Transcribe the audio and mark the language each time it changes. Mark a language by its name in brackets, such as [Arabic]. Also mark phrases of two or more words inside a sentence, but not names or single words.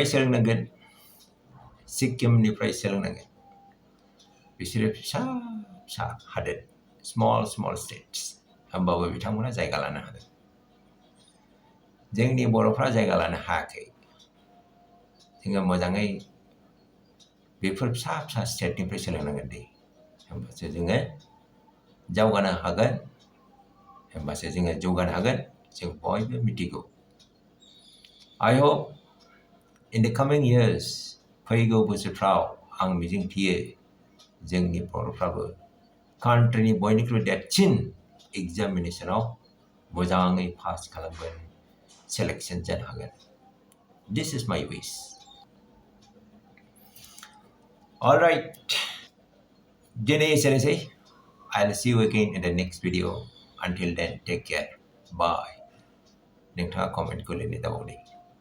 [Bodo] सोलोंनांगोन सिक्किमनिफ्राय सोलोंनांगोन बिसोरो फिसा हादोर [English] small states [Bodo] होमबाबो बिथांमोना जायगा लानो हादों जोंनि बर'फ्रा जायगा लानो हायाखै जोङो मोजाङै बेफोर फिसा स्टेटनिफ्राय सोलोंनांगोन दे होमबासो जोङो जौगानो हागोन जों बयबो मिथिगौ [English] I hope in the coming years [Bodo] फैगौ बोसोरफ्राव आं मिजिंथियो जोंनि बर'फ्राबो कान्ट्रिनि बयनिख्रुइ देरसिन एग्जामिनेशनाव मोजाङै पास खालामगोन सेलेक्शन जानो हागोन [English] This is my wish All right [Bodo] दिनै एसेनोसै [English] I'll see you again in the next video until then take care bye [Bodo] नोंथाङा कमेन्टखौ लिरनो दाबावदे